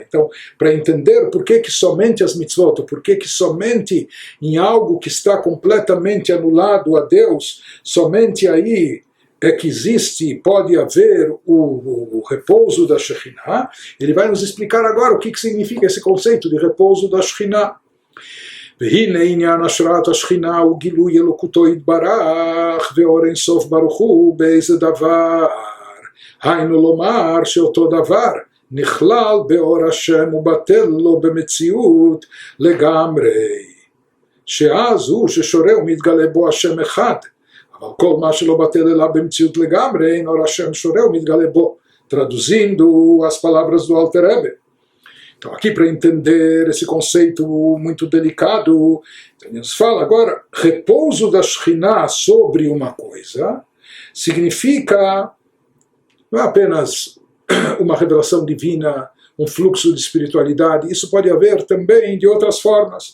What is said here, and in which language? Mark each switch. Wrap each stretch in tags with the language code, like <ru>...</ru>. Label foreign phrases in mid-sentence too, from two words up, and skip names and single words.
<pt>Então, para entender por que somente as mitzvot, por que somente em algo que está completamente anulado a Deus, somente aí é que existe, pode haver o repouso da Shekhinah, ele vai nos explicar agora o que significa esse conceito de repouso da Shekhinah.</pt> <he>והנה עניין השראת השכינה הוא גילוי אלוקותו יתברך ואור אין סוף ברוך הוא באיזה דבר, היינו לומר שאותו דבר נכלל באור השם ובטל לו במציאות לגמרי, שאז הוא ששורה ומתגלה בו השם אחד, אבל כל מה שלא בטל אלא במציאות לגמרי אין אור השם שורה ומתגלה בו.</he> <pt>Traduzindo as palavras do Alter Rebbe. Então, aqui para entender esse conceito muito delicado, nos fala agora, repouso da Shekhinah sobre uma coisa, significa, não é apenas uma revelação divina, um fluxo de espiritualidade, isso pode haver também de outras formas.</pt>